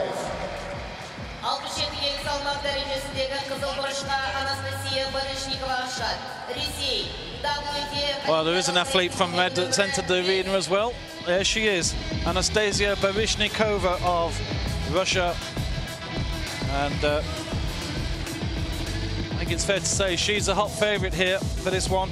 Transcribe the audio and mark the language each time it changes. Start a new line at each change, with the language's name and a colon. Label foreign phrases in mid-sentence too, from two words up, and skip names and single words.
Kazakh: 67 келі салмақ дәрежесіндегі қызыл бұрышқа Anastasia Baryshnikova ашады. Ресей,
English: WTF... Well, there is an athlete from red that's entered the arena as well. There she is, Anastasia Baryshnikova of Russia. And I think it's fair to say she's a hot favourite here for this one.